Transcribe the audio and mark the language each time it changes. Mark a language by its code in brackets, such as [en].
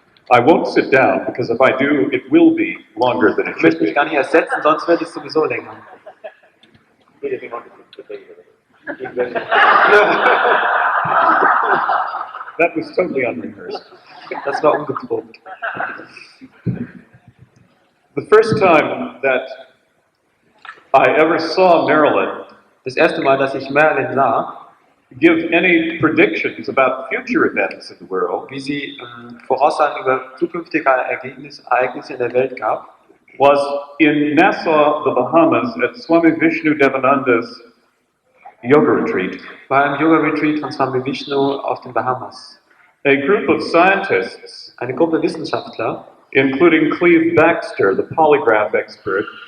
[en] I won't sit down because if I do, it will be longer than it [de] Ich [en] should [de] möchte mich [en] be. [de] gar nicht ersetzen, sonst wird es sowieso länger. [en] He doesn't want to sit That was totally unrehearsed. [de] Das war ungeprobt. [en] The first time that I ever saw Marilyn [de] Das erste Mal, dass ich Marilyn sah, [en] give any predictions about future events in the world [de] wie sie Voraussagen über zukünftige Ereignisse in der Welt gab, [en] was in Nassau, the Bahamas, at SWAMI VISHNU Devananda's yoga retreat. [de] war im Yoga-Retreat von Swami Vishnu auf den Bahamas. [en] A group of scientists, [de] Eine Gruppe Wissenschaftler, [en] including Cleve Baxter, the polygraph expert,